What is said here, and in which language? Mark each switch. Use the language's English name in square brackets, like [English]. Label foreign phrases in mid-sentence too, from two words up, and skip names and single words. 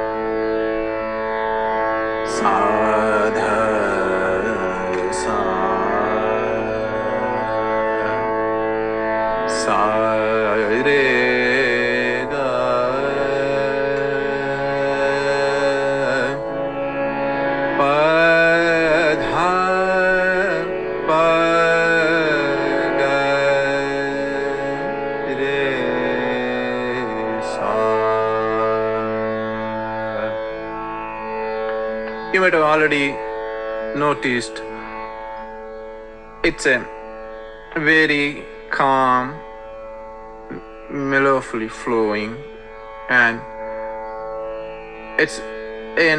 [English] Sadha, sa, re, ga, pa, dha, pa, ga, re, sa. You might have already noticed it's a very calm, mellowfully flowing, and it's